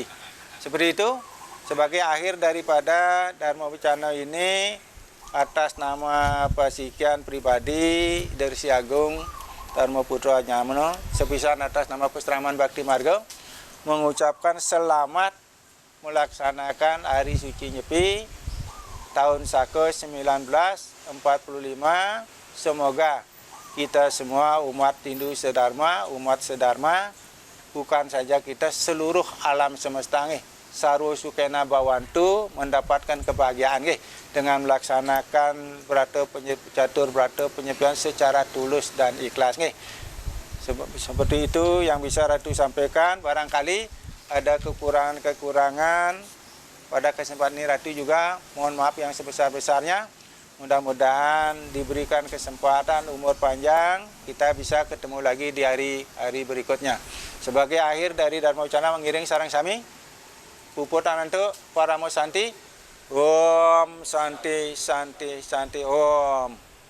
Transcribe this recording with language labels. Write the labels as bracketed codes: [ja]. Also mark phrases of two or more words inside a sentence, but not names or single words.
[id] Seperti itu, sebagai akhir daripada Dharma Wicana ini, atas nama Pasikian pribadi dari Si Agung Dharma Putra Nyameno, sepisan atas nama Pustraman Bakti Marga, mengucapkan selamat melaksanakan Hari Suci Nyepi tahun Saka 1945. Semoga kita semua umat Hindu sedharma, umat sedharma, bukan saja kita, seluruh alam semesta [sa] sarwa sukena bawantu, [id] mendapatkan kebahagiaan dengan melaksanakan catur berata penyepian secara tulus dan ikhlas. Seperti itu yang bisa Ratu sampaikan. Barangkali ada kekurangan-kekurangan pada kesempatan ini, Ratu juga mohon maaf yang sebesar-besarnya. Mudah-mudahan diberikan kesempatan umur panjang, kita bisa ketemu lagi di hari-hari berikutnya. Sebagai akhir dari Dharma Wicana [ban] mengiring sarang sami, [sa] puput anantu paramo santi, om santi santi santi om.